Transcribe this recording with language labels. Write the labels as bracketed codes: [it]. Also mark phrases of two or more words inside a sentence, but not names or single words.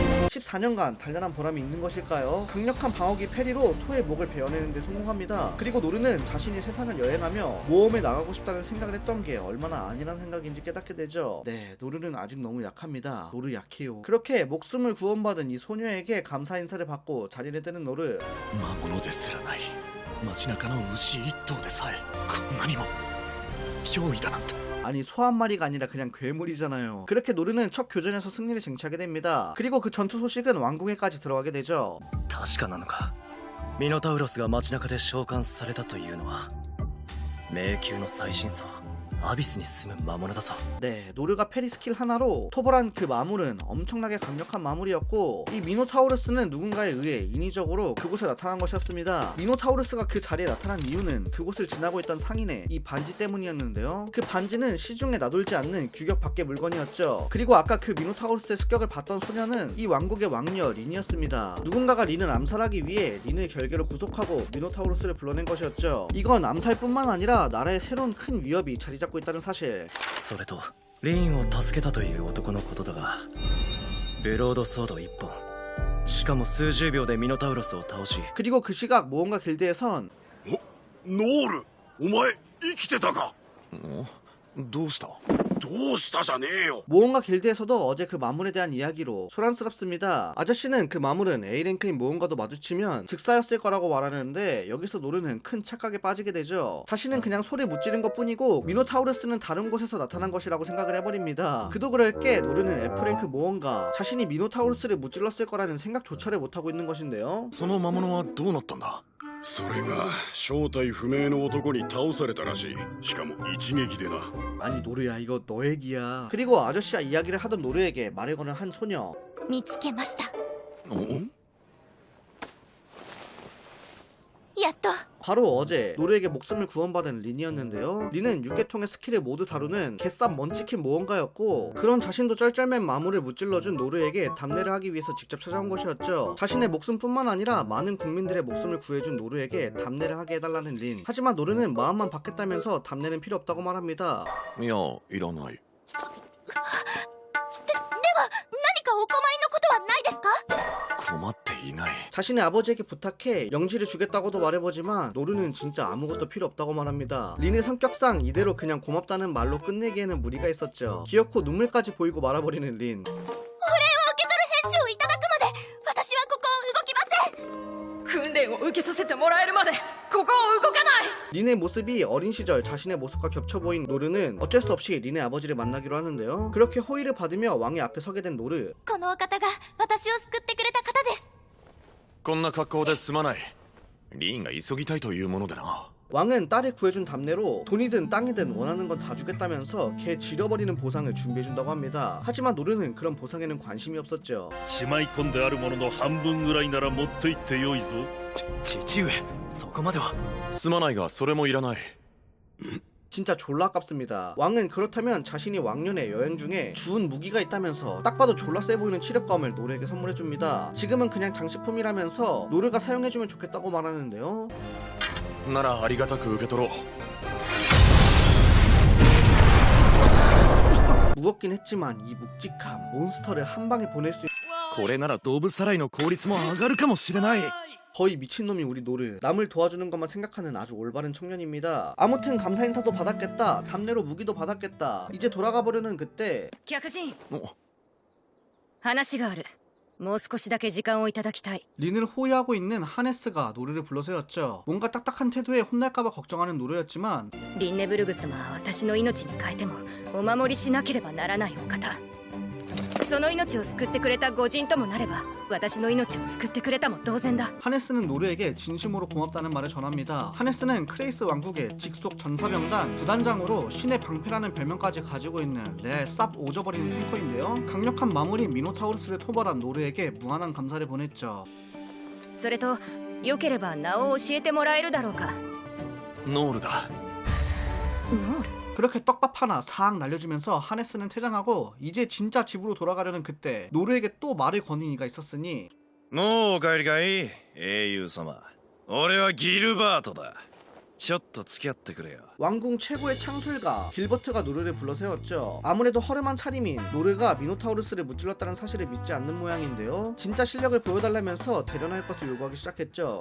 [ko] 14년간 단련한 보람이 있는 것일까요? 강력한 방어기 페리로 소의 목을 베어내는 데 성공합니다. 그리고 노르는 자신이 세상을 여행하며 모험에 나가고 싶다는 생각을 했던 게 얼마나 아니란 생각인지 깨닫게 되죠. 네, 노르는 아직 너무 약합니다. 노르 약해요. 그렇게 목숨을 구원받은 이 소녀에게 감사 인사를 받고 자리를 뜨는 노르. [ja] 魔物ですらない街中の牛一頭でさえこんなにも脅威だなんて [ko] 아니 소 한 마리가 아니라 그냥 괴물이잖아요. 그렇게 노르는 첫 교전에서 승리를 쟁취하게 됩니다. 그리고 그 전투 소식은 왕궁에까지 들어가게 되죠. [ja] 確かなのかミノタウロスが街中で召喚されたというのは迷宮の最深層アビスに住む魔物だぞ [ko] 네, 노르가 페리 스킬 하나로 토벌한 그 마물은 엄청나게 강력한 마물이었고 이 미노타우루스는 누군가에 의해 인위적으로 그곳에 나타난 것이었습니다. 미노타우루스가 그 자리에 나타난 이유는 그곳을 지나고 있던 상인의 이 반지 때문이었는데요. 그 반지는 시중에 나돌지 않는 규격 밖의 물건이었죠. 그리고 아까 그 미노타우루스의 습격을 받던 소녀는 이 왕국의 왕녀 린이었습니다. 누군가가 린을 암살하기 위해 린을 결계로 구속하고 미노타우루스를 불러낸 것이었죠. 이건 암살뿐만 아니라 나라에 새로운 큰 위협이 자리 잡고 있다는 사실. [ja] それとリーンを助けたという男のことだがブロードソード1本しかも数十秒でミノタウロスを倒し [ko] 그리고 그 시각 모험가 길드에선 [ja] ノールお前生きてたかどうしたどうしたじゃねえよ [ko] 모험가 길드에서도 어제 그 마물에 대한 이야기로 소란스럽습니다. 아저씨는 그 마물은 A랭크인 모험가도 마주치면 즉사였을 거라고 말하는데 여기서 노르는 큰 착각에 빠지게 되죠. 자신은 그냥 소리 무찌른 것 뿐이고 미노타우루스는 다른 곳에서 나타난 것이라고 생각을 해버립니다. 그도 그럴 게 노르는 F랭크 모험가 자신이 미노타우루스를 무찔렀을 거라는 생각조차를 못하고 있는 것인데요. [ja] その魔物はどうなったんだそれが正体不明の男に倒されたらしいしかも一撃でな [ko] 아니 노르야 이거 너 얘기야. 그리고 아저씨와 이야기를 하던 노르에게 말을 거는 한 소녀. [ja] 見つけました。おやっと [ko] 바로 어제 노르에게 목숨을 구원받은 린이었는데요. 린은 6계통의 스킬을 모두 다루는 개쌉 먼치킨 모험가였고 그런 자신도 쩔쩔맨 마물을 무찔러준 노르에게 답례를 하기 위해서 직접 찾아온 것이었죠. 자신의 목숨뿐만 아니라 많은 국민들의 목숨을 구해준 노르에게 답례를 하게 해달라는 린. 하지만 노르는 마음만 받겠다면서 답례는 필요 없다고 말합니다. [ja] いやいらない何かお困りのことはないですか？困っていない [ko] 자신의 아버지에게 부탁해 영지를 주겠다고도 말해보지만 노르는 진짜 아무것도 필요 없다고 말합니다. 린의 성격상 이대로 그냥 고맙다는 말로 끝내기에는 무리가 있었죠. 기어코 눈물까지 보이고 말아버리는 린. [ja] お礼を受け取る返事をいただくまで私はここを動きません。訓練を受けさせてもらえるまでここを動かない。 [ko] 린의 모습이 어린 시절 자신의 모습과 겹쳐 보인 노르는 어쩔 수 없이 린의 아버지를 만나기로 하는데요. 그렇게 호의를 받으며 왕의 앞에 서게 된 노르. [ja] このお方が私を救ってくれた方です。こんな格好ですまないリーンが急ぎたいというものでな [ko] 왕은 딸을 구해준 답례로 돈이든 땅이든 원하는 건 다 주겠다면서 걔 지려버리는 보상을 준비해준다고 합니다. 하지만 노르는 그런 보상에는 관심이 없었죠. [ja] しまい込んであるものの半分ぐらいなら持って行ってよいぞ父上そこまではすまないがそれもいらない [ko] 진짜 졸라 아깝습니다. 왕은 그렇다면 자신이 왕년에 여행 중에 주운 무기가 있다면서 딱 봐도 졸라 세 보이는 치력검을 노르에게 선물해줍니다. 지금은 그냥 장식품이라면서 노르가 사용해주면 좋겠다고 말하는데요. [ja] ならありがたく受け取ろう [ko] 무겁긴 했지만 이 묵직함, 몬스터를 한 방에 보낼 수 [ja] これなら動物さらいの効率も上がるかもしれない [ko] 거의 미친놈이 우리 노르. 남을 도와주는 것만 생각하는 아주 올바른 청년입니다. 아무튼 감사 인사도 받았겠다. 답례로 무기도 받았겠다. 이제 돌아가 보려는 그때 [ja] 客人お話がある。もう少しだけ時間をいただきたい。 [ko] 린을 호위하고 있는 하네스가 노르를 불러서였죠. 뭔가 딱딱한 태도에 혼날까봐 걱정하는 노르였지만 [ja] リンネブルグ様は私の命に変えてもお守りしなければならないお方。その命を救ってくれた御人ともなれば私の命を救ってくれたも同然だ。 [ko] 하네스는 노르에게 진심으로 고맙다는 말을 전합니다. 하네스는 크레이스 왕국의 직속 전사병단 부단장으로 신의 방패라는 별명까지 가지고 있는 레알 쌉 오져버리는 탱커인데요. 강력한 마물인 미노타우루스를 토벌한 노르에게 무한한 감사를 보냈죠. [ja] それとよければ名を教えてもらえるだろうか。ノールだノール [ko] 그렇게 떡밥 하나 싹 날려주면서 하네스는 퇴장하고 이제 진짜 집으로 돌아가려는 그때 노르에게 또 말을 거는 이가 있었으니 [ja] もうお帰りかい英雄様俺はギルバートだちょっと付き合ってくれよ。 [ko] 왕궁 최고의 창술가 길버트가 노르를 불러 세웠죠. 아무래도 허름한 차림인 노르가 미노타우루스를 무찔렀다는 사실을 믿지 않는 모양인데요. 진짜 실력을 보여달라면서 대련할 것을 요구하기 시작했죠.